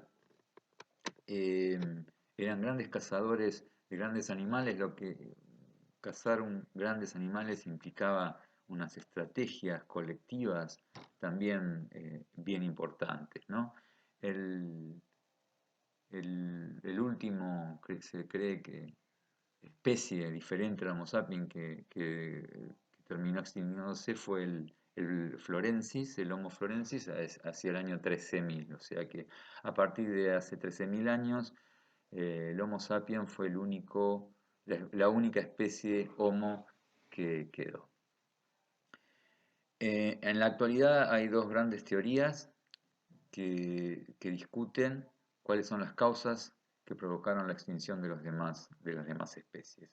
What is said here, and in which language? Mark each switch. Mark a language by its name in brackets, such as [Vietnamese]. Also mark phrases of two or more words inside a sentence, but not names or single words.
[Spanish] Eh, Eran grandes cazadores de grandes animales, lo que cazar grandes animales implicaba unas estrategias colectivas también bien importantes, ¿no? El, el último que se cree que especie diferente al Homo sapiens que terminó extinguiéndose fue el florensis, el Homo florensis, hacia el año 13.000. O sea que a partir de hace 13.000 años, el Homo sapiens fue la única especie Homo que quedó. En la actualidad hay dos grandes teorías que discuten cuáles son las causas que provocaron la extinción de las demás especies.